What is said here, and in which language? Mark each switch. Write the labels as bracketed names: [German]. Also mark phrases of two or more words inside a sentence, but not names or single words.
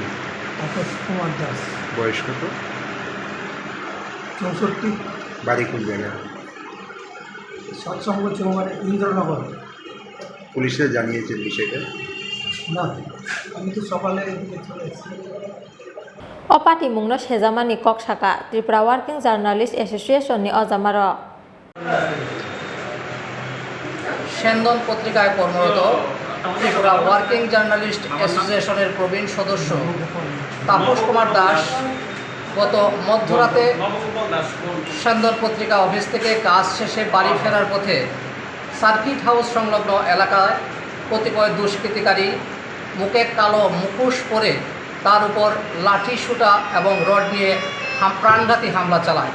[Bangla] তাপস কুমার দাস। বয়স কত? 64। বাড়ি কোন জায়গায়? সৎসঙ্গ চৌমারে ইন্দ্রনগর। পুলিশে জানিয়েছেন বিষয়টা? না, আমি তো সকালে চলে এসেছি। [Kok Borok] Opati mungno sejamani kok saka Tripura Working Journalist Association ni ojamaro [Bangla] সেন্দন পত্রিকায় কর্মরত ত্রিপুরা ওয়ার্কিং জার্নালিস্ট অ্যাসোসিয়েশনের প্রবীণ সদস্য তাপস কুমার দাস গত মধ্যরাতে সেন্দন পত্রিকা অফিস থেকে কাজ শেষে বাড়ি ফেরার পথে সার্কিট হাউস সংলগ্ন এলাকায় কতিপয় দুষ্কৃতিকারী মুখে কালো মুখোশ পরে তার উপর লাঠি সুটা এবং রড নিয়ে প্রাণঘাতী হামলা চালায়।